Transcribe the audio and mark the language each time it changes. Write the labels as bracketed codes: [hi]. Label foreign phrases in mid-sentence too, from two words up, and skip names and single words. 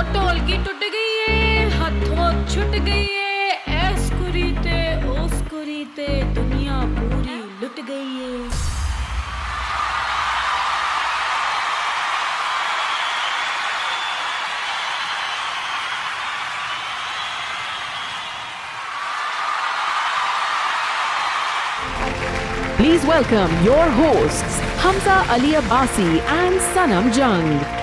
[ur] ڈھولکی ٹوٹ گئی ہے، ہاتھوں چھٹ گئی ہے، ایس کریتے اوس کریتے دنیا پوری لٹ گئی ہے. [en] Please welcome your hosts, Hamza Ali Abbasi and Sanam Jung.